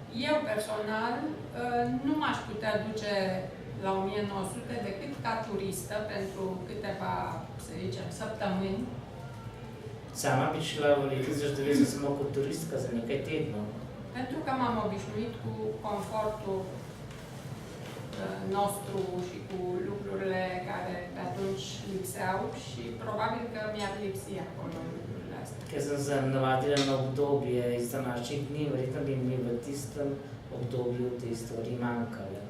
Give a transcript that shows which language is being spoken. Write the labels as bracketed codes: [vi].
[ro] Eu personal nu m-aș putea duce la 1900 decât ca turistă pentru câteva, să zicem, săptămâni. [sl] Sama bi šla v letu 1990 samo kot turistka za nekaj tednov. [ro] Pentru că m-am obișnuit cu confortul nostru și cu lucrurile care pe atunci lipseau și probabil că mi-ar lipsi acolo lucrurile astea. [sl] Ker sem se navadila na obdobje iz današnjih dni, verjetno bi mi v tistem obdobju te stvari manjkale.